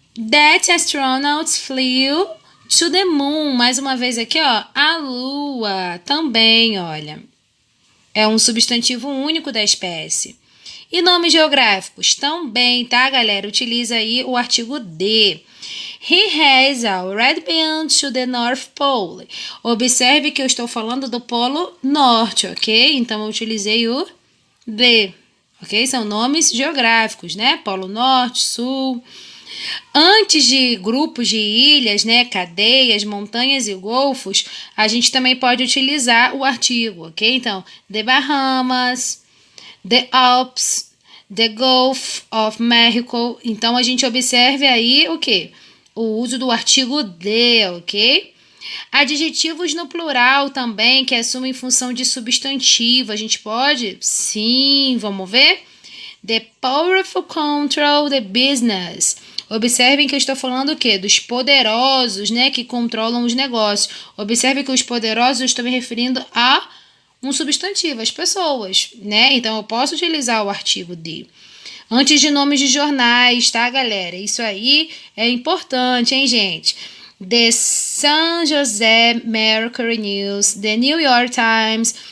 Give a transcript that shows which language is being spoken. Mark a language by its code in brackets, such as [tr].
[en] That astronauts flew to the moon. [pt] Mais uma vez aqui, ó. A lua também, olha. É um substantivo único da espécie. E nomes geográficos também, tá, galera? Utiliza aí o artigo de. [en] He has already been to the North Pole. [pt] Observe que eu estou falando do Polo Norte, ok? Então, eu utilizei o de, ok? São nomes geográficos, né? Polo Norte, Sul. Antes de grupos de ilhas, né, cadeias, montanhas e golfos, a gente também pode utilizar o artigo, ok? Então, the Bahamas, the Alps, the Gulf of Mexico. Então, a gente observe aí o quê? O uso do artigo the, ok? Adjetivos no plural também, que assumem função de substantivo. A gente pode? Sim, vamos ver? [en] The powerful control the business. [pt] Observem que eu estou falando o quê? Dos poderosos, né, que controlam os negócios. Observe que os poderosos eu estou me referindo a um substantivo, as pessoas, né? Então eu posso utilizar o artigo de. Antes de nomes de jornais, tá, galera? Isso aí é importante, hein, gente? The San Jose Mercury News, The New York Times.